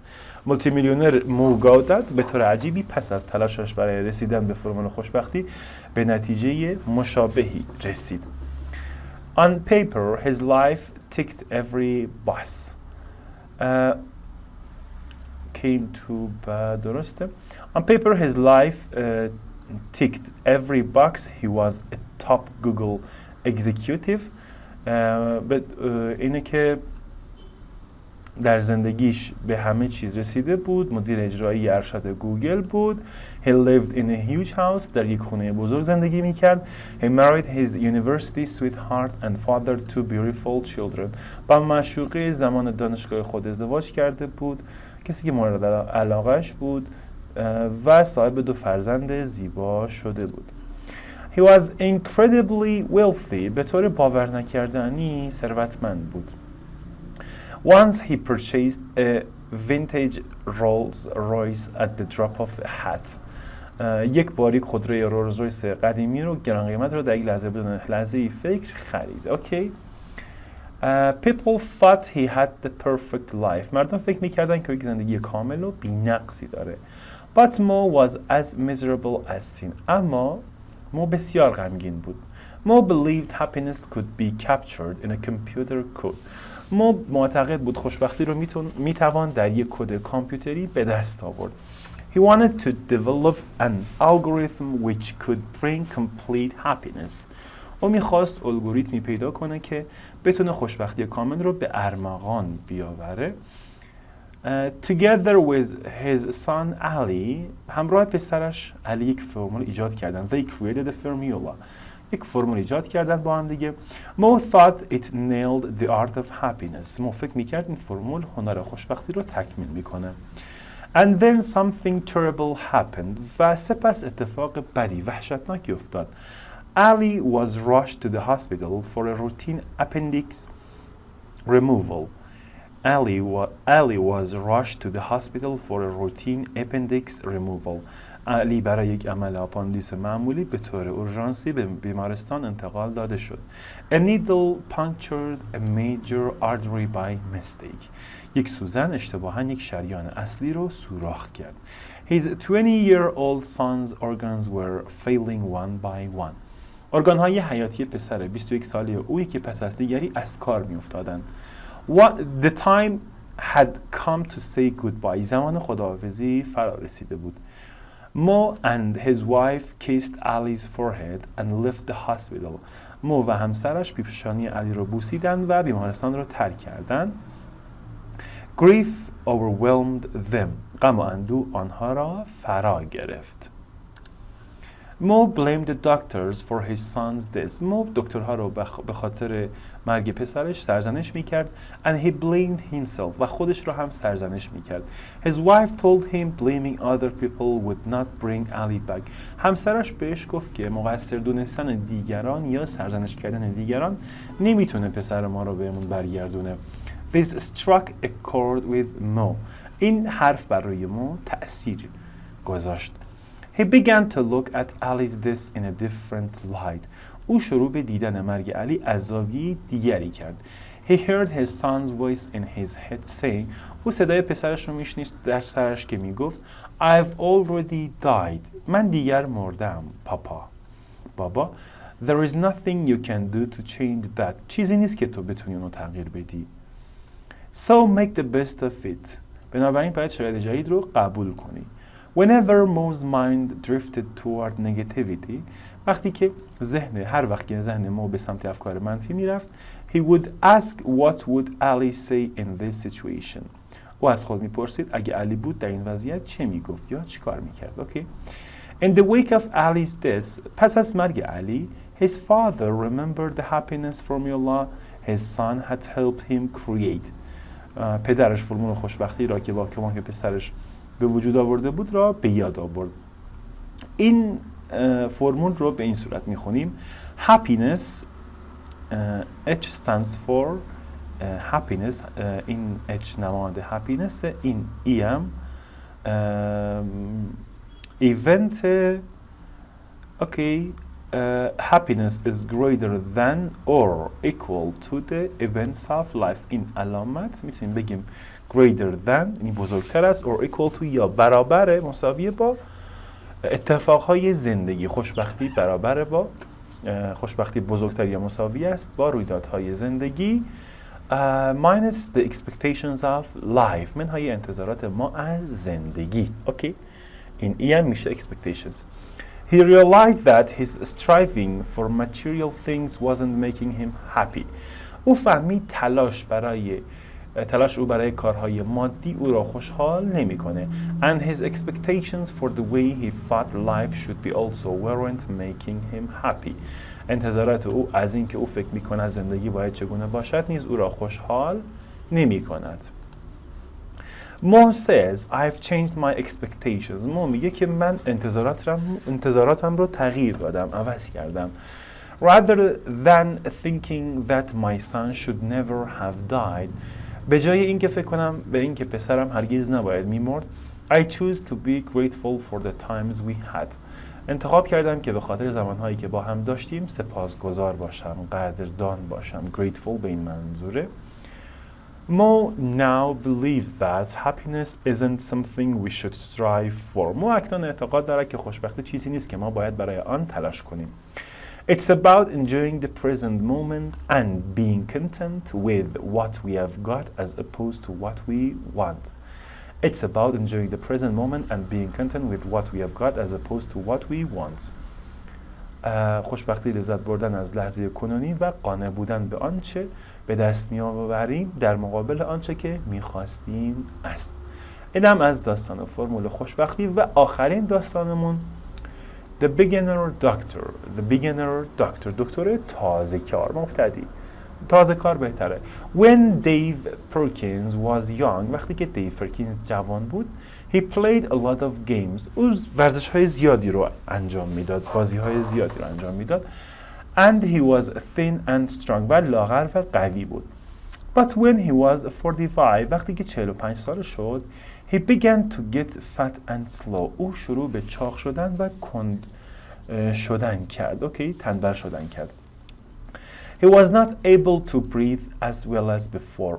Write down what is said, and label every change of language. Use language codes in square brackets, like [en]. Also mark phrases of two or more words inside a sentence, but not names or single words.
[fa] مولتی میلیونر مو گودت به طور عجیبی پس از تلاشش برای رسیدن به فرمول خوشبختی به نتیجه مشابهی رسید. [en] On paper, his life ticked every box. [fa] درسته. [en] On paper, his life ticked every box. He was a top Google executive. [fa] اینه که در زندگیش به همه چیز رسیده بود. مدیر اجرایی ارشد گوگل بود. [en] He lived in a huge house. [fa] در یک خونه بزرگ زندگی میکرد. [en] He married his university sweetheart and fathered two beautiful children. [fa] با معشوقه زمان دانشگاه خود ازدواج کرده بود. کسی که مورد علاقهش بود و صاحب 2 فرزند زیبا شده بود. [en] He was incredibly wealthy. [fa] به طور باور نکردنی ثروتمند بود. [en] Once he purchased a vintage Rolls-Royce at the drop of a hat. [fa] یک باری خودروی رولز رویس قدیمی رو گران قیمت رو در یک لحظه بدون لحظه فکر خرید. اوکی. [en] People thought he had the perfect life. [fa] مردم فکر می‌کردن که یک زندگی کامل و بی‌نقصی داره. [en] But Mo was as miserable as sin. [fa] اما مو بسیار غمگین بود. [en] Mo believed happiness could be captured in a computer code. [fa] مو معتقد بود خوشبختی رو میتوان در یک کد کامپیوتری به دست آورد. [en] He wanted to develop an algorithm which could bring complete happiness. [fa] او میخواست الگوریتمی پیدا کنه که بتونه خوشبختی کامل رو به ارمغان بیاوره. [en] Together with his son Ali, [fa] همراه پسرش علی یک فرمول ایجاد کردن. [en] They created a formula. [fa] یک فرمول ایجاد کردن با هم دیگه. [en] Mo thought it nailed the art of happiness. [fa] مو فکر میکرد این فرمول هنر خوشبختی رو تکمیل میکنه. [en] And then something terrible happened. [fa] و سپس اتفاق بدی وحشتناکی افتاد. [en] Ali was rushed to the hospital for a routine appendix removal. Ali was rushed to the hospital for a routine appendix removal. [fa] علی برای یک عمل آپاندیس معمولی به طور اورژانسی به بیمارستان انتقال داده شد. [en] A needle punctured a major artery by mistake. [fa] یک سوزن اشتباهاً یک شریان اصلی رو سوراخ کرد. [en] His 20-year-old son's organs were failing one by one. [fa] ارگان‌های حیاتی پسر 21 ساله او که پس از دیگری از کار می‌افتادند. [en] The time had come to say goodbye. [fa] زمان خداحافظی فرا رسیده بود. [en] Mo and his wife kissed Ali's forehead and left the hospital. [fa] مو و همسرش پیشانی علی رو بوسیدند و بیمارستان رو ترک کردند. [en] Grief overwhelmed them. [fa] غم و اندوه آنها را فرا گرفت. [en] Mo blamed the doctors for his son's death. [fa] مو دکترها رو به خاطر مرگ پسرش سرزنش میکرد. [en] And he blamed himself. [fa] و خودش رو هم سرزنش میکرد. [en] His wife told him blaming other people would not bring Ali back. [fa] همسرش بهش گفت که مقصر دونستن دیگران یا سرزنش کردن دیگران نمیتونه پسر ما رو بهمون برگردونه. [en] This struck a chord with Mo. [fa] این حرف برای مو تأثیر گذاشت. [en] He began to look at Ali's death in a different light. [fa] او شروع به دیدن مرگ علی از زاویه دیگری کرد. [en] He heard his son's voice in his head saying. [fa] او صدای پسرش رو میشنید در سرش که میگفت [en] I've already died. [fa] من دیگر مردم بابا. [en] There is nothing you can do to change that. [fa] چیزی نیست که تو بتونی اونو تغییر بدی. [en] So make the best of it. [fa] بنابراین باید شرایط جدید رو قبول کنی. [en] Whenever Mo's mind drifted toward negativity, [fa] هر وقت که ذهن مو به سمت افکار منفی میرفت, [en] he would ask what would Ali say in this situation. [fa] او از خود میپرسید اگه علی بود در این وضعیت چه میگفت یا چی کار میکرد. [en] Okay? In the wake of Ali's death, [fa] پس از مرگ علی, [en] his father remembered the happiness formula his son had helped him create. [fa] پدرش فرمول خوشبختی را که با کمک پسرش به وجود آورده بود را به یاد آورد. این فرمول رو به این صورت میخونیم. [en] Happiness, H stands for happiness. [fa] این H نماد happiness. این EM event. [en] Okay. Happiness is greater than or equal to the events of life. [fa] این علامت میتونیم بگیم [en] greater than [fa] یعنی بزرگتر است [en] or equal to [fa] یا برابر مساویه با اتفاقهای زندگی. خوشبختی برابر با خوشبختی بزرگتر یا مساوی است با رویدادهای زندگی. [en] minus the expectations of life. [fa] منهای انتظارات ما از زندگی. اوکی. این هم میشه expectations. [en] He realized that his striving for material things wasn't making him happy. [fa] او فهمید تلاش او برای کارهای مادی او را خوشحال نمی‌کنه. [en] And his expectations for the way he thought life should be also weren't making him happy. [fa] انتظارات او از این که او فکر می‌کند زندگی باید چگونه باشد نیز او را خوشحال نمی‌کند. [en] Mo says I've changed my expectations. [fa] مو میگه که من انتظاراتم رو تغییر دادم، عوض کردم. [en] Rather than thinking that my son should never have died. [fa] به جای اینکه فکر کنم به اینکه پسرم هرگز نباید میمرد. [en] I choose to be grateful for the times we had. [fa] انتخاب کردم که به خاطر زمانهایی که با هم داشتیم سپاسگزار باشم، قدردان باشم. Grateful به این منظوره. [en] Mo now believes that happiness isn't something we should strive for. [fa] مو اکنون اعتقاد دارد که خوشبختی چیزی نیست که ما باید برای آن تلاش کنیم. [en] It's about enjoying the present moment and being content with what we have got as opposed to what we want. It's about enjoying the present moment and being content with what we have got as opposed to what we want. [fa] خوشبختی لذت بردن از لحظه کنونی و قانع بودن به آنچه به دست می‌آوریم در مقابل آنچه که می‌خواستیم است. اینم از داستان و فرمول خوشبختی. و آخرین داستانمون The Beginner Doctor. دکتر تازه کار، مبتدی. تازه کار بهتره. [en] When Dave Perkins was young, [fa] وقتی که دیو پرکینز جوان بود, [en] he played a lot of games. [fa] او ورزش‌های زیادی رو انجام میداد، بازی‌های زیادی رو انجام میداد. [en] And he was thin and strong. [fa] و لاغر و قوی بود. [en] But when he was 45 [fa] وقتی که 45 سال شد [en] he began to get fat and slow [fa] او شروع به چاق شدن و کند شدن کرد. اوکی، تنبل شدن کرد. [en] He was not able to breathe as well as before.